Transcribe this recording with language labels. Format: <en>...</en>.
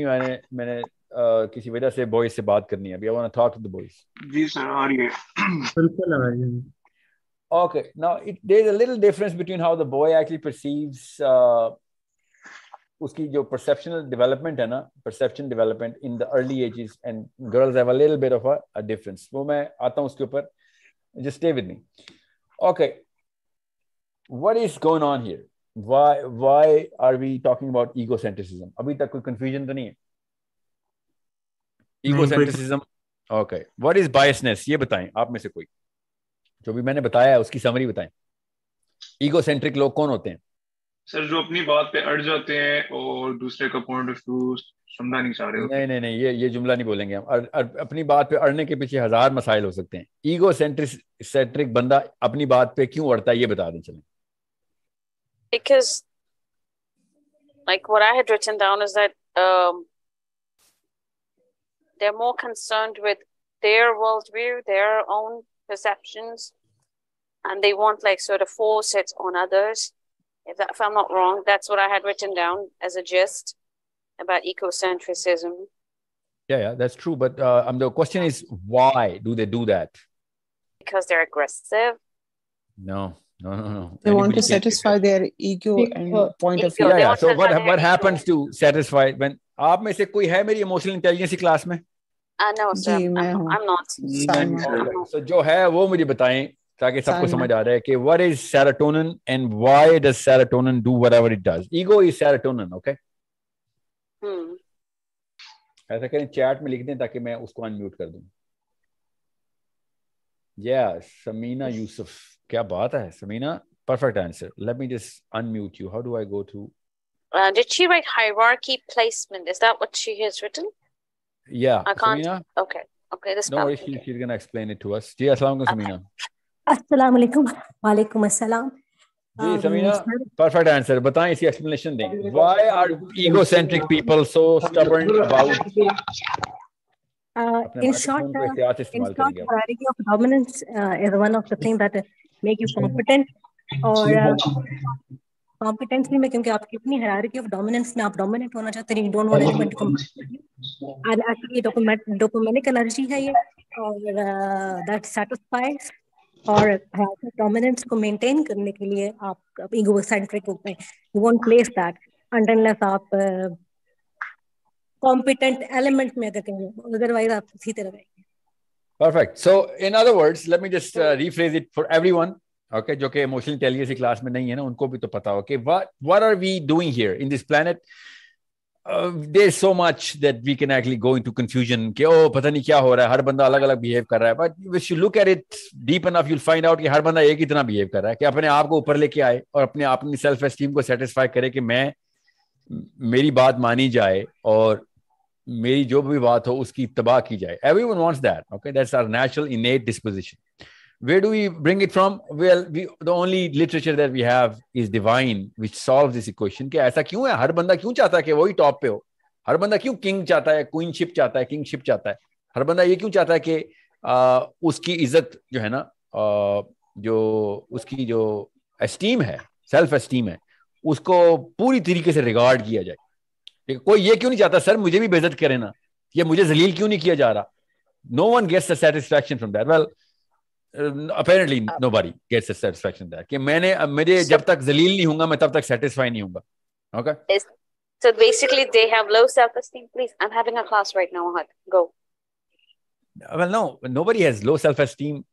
<hi>मैंने किसी वजह से boys से बात करनी है अभी।</hi> <en>I want to talk to the boys.</en> <hi>Ji sir आ रही है। बिल्कुल आ रही है।</hi> <en>Okay, now there's a little difference between how the boy actually perceives</en> <hi>उसकी जो perceptual development है ना,</hi> <en>perception development in the early ages, and girls have a little bit of a difference.</en> <hi>वो मैं आता हूँ उसके ऊपर,</hi> <en>just stay with me. Okay, what is going on here? Why are we talking about egocentrism?</en> <hi>अभी तक कोई confusion तो नहीं है?</hi> <en>Egocentrism. Okay, what is biasness?</en> <hi>ये बताएं आप में से कोई, जो भी मैंने बताया है उसकी समरी बताएं। ईगोसेंट्रिक लोग कौन होते हैं? सर जो अपनी बात पे अड़ जाते हैं और दूसरे का पॉइंट ऑफ व्यू समझना नहीं चाह रहे होते। नहीं, ये जुमला नहीं बोलेंगे हम। अपनी बात पे अड़ने के पीछे हजार मसाइल हो सकते हैं। ईगोसेंट्रिक बंदा अपनी बात पे क्यों अड़ता है ये बता दें चलें।</hi> <en>Because like what I had written down is that they're more concerned with their worldview, their own perceptions, and they want like sort of force it on others. If I'm not wrong, that's what I had written down as a gist about ecocentrism. Yeah, that's true. But the question is, why do they do that? Because they're aggressive. No. They want to satisfy their ego and point of view. Yeah. So what happens to satisfy when</en> <hi>आप में से कोई है मेरी emotional intelligence की class में?</hi> <en>No, sir. I'm not.</en> <hi>So जो है वो मुझे बताएं ताकि सबको समझ आ रहा है कि</hi> <en>what is serotonin and why does serotonin do whatever it does. Ego is serotonin, okay?</en> <hi>ऐसा करें चैट में लिख दें ताकि मैं उसको अनम्यूट कर दूं। समीना यूसुफ, क्या बात है Samina, perfect answer.</hi> <en>Let me just unmute you. How do I go to? Did she write hierarchy placement? Is that what she has written? Yeah. I can't. Samina? Okay. This. No worries. She's gonna explain it to us.</en> <hi>जी अस्सलाम वालेकुम Samina. अस्सलाम वालेकुम। वालेकुम अस्सलाम। जी Samina, perfect answer. बताएं इसकी explanation दें.</hi> <en>Why are egocentric people so stubborn about? In short, hierarchy of dominance is one of the things that make you competent. और competency में क्योंकि आपकी अपनी hierarchy of dominance में आप dominant होना चाहते हैं, you don't want anyone to compete with you. And actually dopaminic energy है ये, और that satisfies.</en> <hi>और dominance को maintain करने के लिए आप egocentric होते हैं.</hi> <en>You won't place that unless</en> <hi>आप competent element में अगर कहें, otherwise आप इसी तरह रहेंगे.</hi> <en>Perfect. So in other words, let me just rephrase it for everyone.</en> <hi>Okay, जो कि emotional intelligence की क्लास में नहीं है ना, उनको भी तो पता हो कि</hi> <en>what are we doing here in this planet? There's so much that we can actually go into confusion</en> <hi>कि पता नहीं क्या हो रहा है, हर बंदा अलग अलग behave कर रहा है.</hi> <en>But if you look at it deep enough, you'll find out</en> <hi>कि हर बंदा एक ही तरह behave कर रहा है, कि अपने आप को ऊपर लेके आए और अपनी self esteem को satisfy करे कि मेरी बात मानी जाए और मेरी जो भी बात हो उसकी इत्तबा की जाए.</hi> <en>Everyone wants that. Okay, that's our natural innate disposition. Where do we bring it from? Well, the only literature that we have is divine, which solves this equation.</en> <hi>कि ऐसा क्यों है? हर बंदा क्यों चाहता है कि वही टॉप पे हो? हर बंदा क्यों किंग चाहता है, क्वीनशिप चाहता है, किंगशिप चाहता है? हर बंदा ये क्यों चाहता है कि उसकी इज्जत जो है ना, जो उसकी जो एस्टीम है, सेल्फ एस्टीम है, उसको पूरी तरीके से रिगार्ड किया जाए. कोई ये क्यों नहीं चाहता सर मुझे भी बेइज्जत करे ना, ये मुझे जलील क्यों नहीं किया जा रहा?</hi> <en>No one gets the satisfaction from that. Well, apparently nobody gets the satisfaction that</en> <hi>कि मेरे जब तक जलील नहीं होगा मैं तब तक satisfy नहीं होगा.</hi> <en>Okay? So basically they have low self-esteem. Please, I'm having a class right now. Go. Well, no, nobody has low self-esteem.</en>